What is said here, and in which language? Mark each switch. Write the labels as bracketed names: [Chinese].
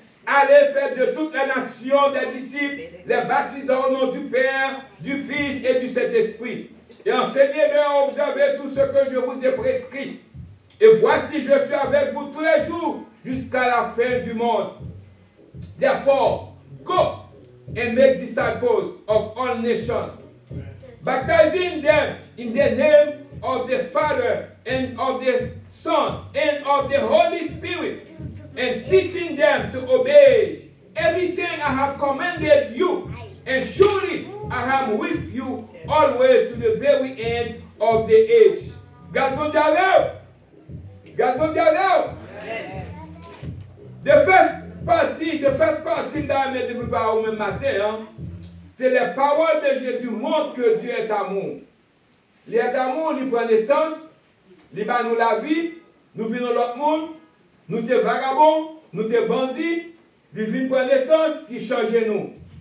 [French] Allez faire de toutes les nations des disciples, les baptisant au nom du Père, du Fils et du Saint-Esprit. Et enseignez-leur à observer tout ce que je vous ai prescrit. Et voici, je suis avec vous tous les jours jusqu'à la fin du monde. [English] Therefore, go and make disciples of all nations, baptizing them in the name of the Father and of the Son and of the Holy Spirit, and teaching them to obey everything I have commanded you. And surely I am with you always to the very end of the age. God bless you. God bless you. The first partie that I made [French] par au matin, c'est les paroles de Jésus montrent que Dieu est amour. Il est amour, il prend naissance, il bat nous la vie, nous venons l'autre monde, nous sommes vagabonds, nous sommes bandits, il vient prendre naissance, il change nous.